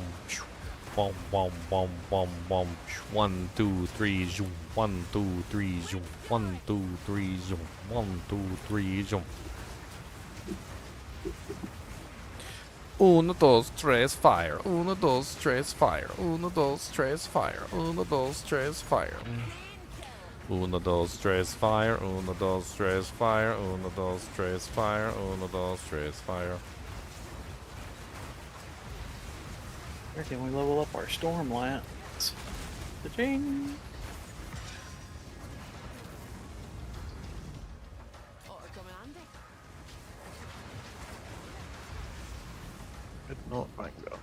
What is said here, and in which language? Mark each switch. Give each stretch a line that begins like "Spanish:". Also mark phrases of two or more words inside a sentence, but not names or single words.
English: Boom, boom, boom, boom, boom. 1, 2, 3, zoom. 1, 2, 3, zoom. 1, 2, 3, zoom. 1, 2, 3, zoom.
Spanish: Uno, dos, tres, fire. Uno, dos, tres, fire. Uno, dos, tres, fire. Uno, dos, tres, fire. Uno, dos, tres, fire. Uno, dos, tres, fire. Uno, dos, tres, fire. Uno, dos, tres,
English: fire. Where can we level up our storm lance? Cha-ching! Ought to come in handy. Good not, thank God.